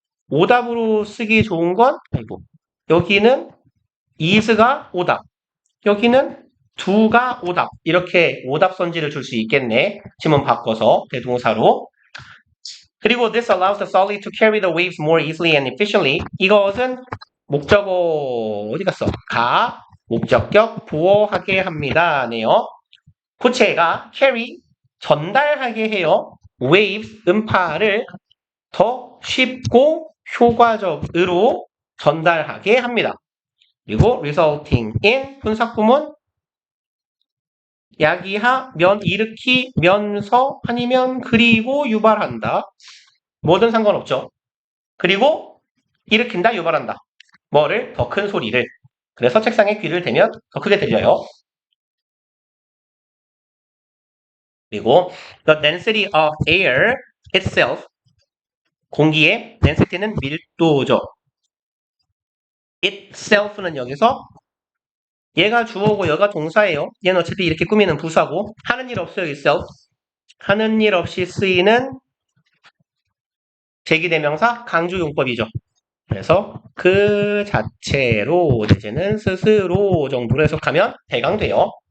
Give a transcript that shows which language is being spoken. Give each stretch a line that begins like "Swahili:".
Korean: 오답으로 쓰기 좋은 건 여기는 is가 오답, 여기는 do가 오답 이렇게 오답 선지를 줄 수 있겠네. 지문 바꿔서 대동사로.
English: 그리고 this allows the solid to carry the waves more easily and efficiently.
Korean: 이것은 목적어 어디 갔어? 목적격 보호하게 합니다. 네요. 고체가 carry 전달하게 해요. waves 음파를 더 쉽고 효과적으로 전달하게 합니다. 그리고 resulting in 분사구문 야기하, 일으키면서 아니면 그리고 유발한다. 뭐든 상관없죠. 그리고 일으킨다, 유발한다. 뭐를? 더 큰 소리를. 그래서 책상에 귀를 대면 더 크게 들려요. 그리고
English: the density of air itself
Korean: 공기의 density는 밀도죠. itself는 여기서 얘가 주어고 여가 동사예요. 얘는 어차피 이렇게 꾸미는 부사고 하는 일 없어요. itself. 하는 일 없이 쓰이는 제기대명사 강조용법이죠. 그래서 그 자체로 내지는 스스로 정도로 해석하면 해당돼요.